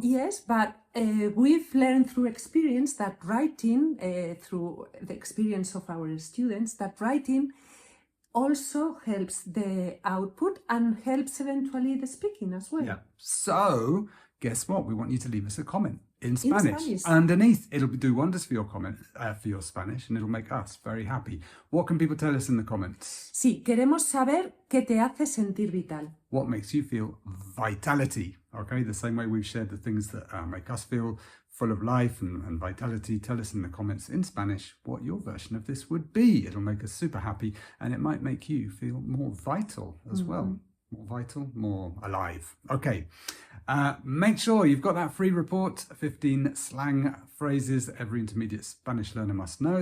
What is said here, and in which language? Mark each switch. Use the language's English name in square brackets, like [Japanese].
[English] Yes, but we've learned through experience that writing, through the experience of our students, that writing also helps the output and helps eventually the speaking as well. Yeah. So, guess what? We want you to leave us a comment in Spanish. Underneath, it'll do wonders for your comment, for your Spanish, and it'll make us very happy. What can people tell us in the comments? [Spanish] Sí, queremos saber qué te hace sentir vital. [English] What makes you feel vitality? Okay, the same way we've shared the things that make us feel full of life and vitality. Tell us in the comments in Spanish what your version of this would be. It'll make us super happy, and it might make you feel more vital as well. More vital, more alive. Okay, make sure you've got that free report, 15 slang phrases that every intermediate Spanish learner must know.